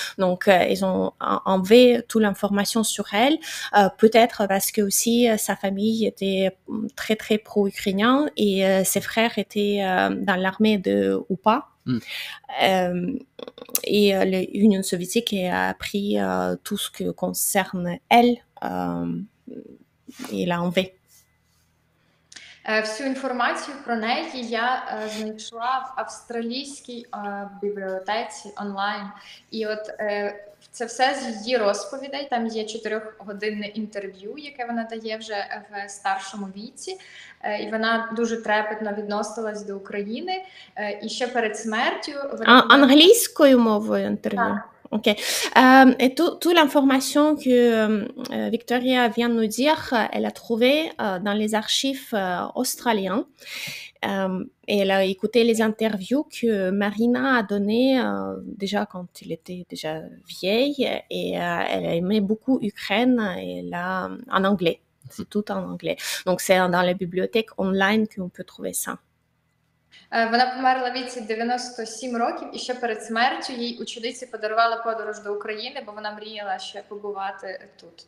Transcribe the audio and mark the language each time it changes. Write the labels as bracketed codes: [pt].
[fr] Donc ils ont enlevé toute l'information sur elle, peut-être parce que aussi sa famille était très très pro-ukrainien et ses frères étaient dans l'armée de UPA. Et l'Union soviétique a pris tout ce qui concerne elle et l'a enlevé. [uk] Всю інформацію про неї я знайшла в австралійській бібліотеці онлайн. І от це все з її розповідей. Там є 4-годинне інтерв'ю, яке вона дає вже в старшому віці. І вона дуже трепетно відносилась до України. І ще перед смертю... Англійською мовою інтерв'ю? [en] Ok. [fr] Et toute l'information que Victoria vient de nous dire, elle a trouvé dans les archives australiens. Et elle a écouté les interviews que Marina a données déjà quand elle était déjà vieille. Et elle aimait beaucoup Ukraine et là, en anglais. C'est tout en anglais. Donc c'est dans les bibliothèques online qu'on peut trouver ça. [uk] Вона померла в віці 97 років, і ще перед смертю їй учениці подарували подорож до України, бо вона мріяла ще побувати тут.